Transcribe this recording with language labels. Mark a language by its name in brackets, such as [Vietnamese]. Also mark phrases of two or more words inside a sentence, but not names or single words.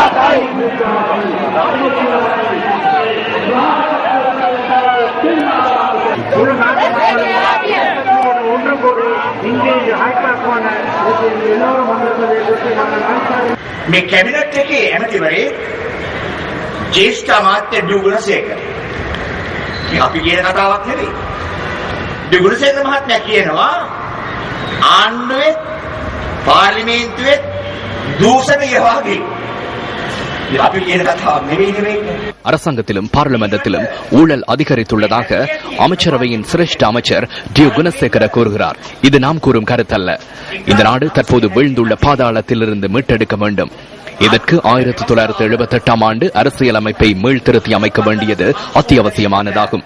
[Sinhala] මේ කැබිනට් එකේ ඇමතිවරේ ජේෂ්ඨ අමාත්‍ය ඩුගුණසේකර. මේ අපි කියන කතාවක් නෙවෙයි. ඩුගුණසේකර මහත්මයා කියනවා ආණ්ඩුවේ පාර්ලිමේන්තුවේ දූෂණය වගේ. අපි කියන කතාවක් නෙවෙයි. [Tamil] அரசாங்கத்திலும் பார்லிமெண்டத்திலும் ஊழல் அதிகரித்துள்ளதாக அமைச்சரவையின் சிரேஷ்ட அமைச்சர் டி குணசேகர கூறுகிறார். இது நாம் கூறும் கருத்தல்ல. இந்த நாடு தற்போது வீழ்ந்துள்ள பாதாளத்திலிருந்து மீட்டெடுக்க வேண்டும். இதற்கு 1978ஆம் ஆண்டு அரசியலமைப்பை மீள்திருத்தி அமைக்க வேண்டியது அத்தியாவசியமானதாகும்.